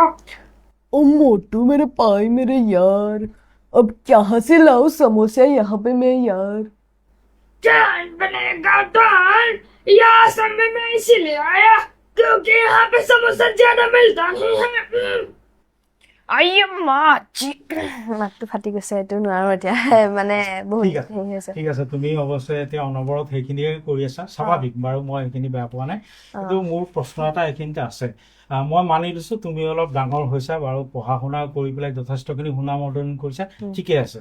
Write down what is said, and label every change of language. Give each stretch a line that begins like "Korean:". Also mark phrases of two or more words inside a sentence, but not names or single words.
Hindi: ओ मोटू मेरे भाई मेरे यार, अब कहाँ से लाओ समोसा यहाँ पे मैं यार। जान बनेगा जान, यहाँ समय में इसीलिए आया क्योंकि यहाँ पे समोसा ज्यादा मिलता नहीं है।
Assamese: মাতটো ফাটি গৈছে, এইটো নোৱাৰো এতিয়া মানে বহুত ঠিক আছে। হেৰি হৈছে। ঠিক আছে, তুমি অৱশ্যে এতিয়া অনবৰত সেইখিনিয়ে কৰি আছা, স্বাভাৱিক বাৰু, মই সেইখিনি বেয়া পোৱা নাই। কিন্তু মোৰ প্ৰশ্ন এটা এইখিনিতে আছে। মই মানি লৈছো তুমি অলপ ডাঙৰ হৈছা বাৰু, পঢ়া শুনা কৰি পেলাই যথেষ্টখিনি সুনাম অৰ্জন কৰিছা, ঠিকে আছে।